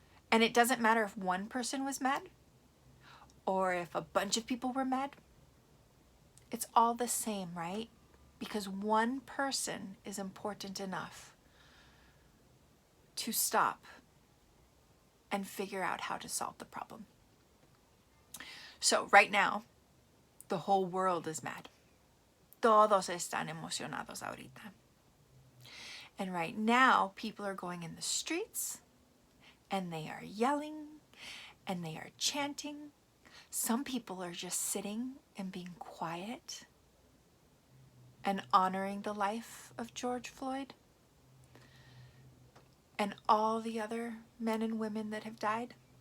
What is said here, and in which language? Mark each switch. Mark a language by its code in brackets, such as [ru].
[en] And it doesn't matter if one person was mad or if a bunch of people were mad. It's all the same, right? Because one person is important enough to stop and figure out how to solve the problem. So right now, the whole world is mad. [es] Todos están emocionados ahorita. [en] And right now, people are going in the streets and they are yelling and they are chanting. Some people are just sitting and being quiet and honoring the life of George Floyd and all the other men and women that have died.